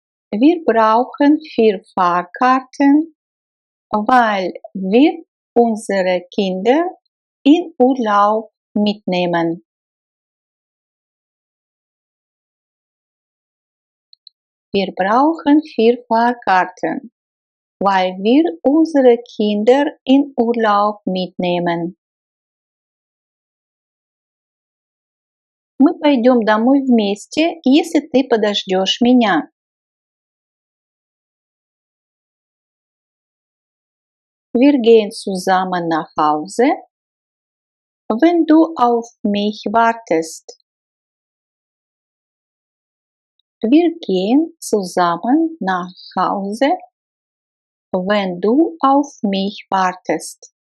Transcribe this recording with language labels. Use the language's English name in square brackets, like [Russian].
[German] Wir brauchen 4 Fahrkarten, weil wir unsere Kinder in Urlaub mitnehmen. Wir brauchen 4 Fahrkarten, weil wir unsere Kinder in Urlaub mitnehmen. [Russian] Мы пойдем домой вместе, если ты подождешь меня. [German] Wir gehen zusammen nach Hause, wenn du auf mich wartest. Wir gehen zusammen nach Hause, wenn du auf mich wartest.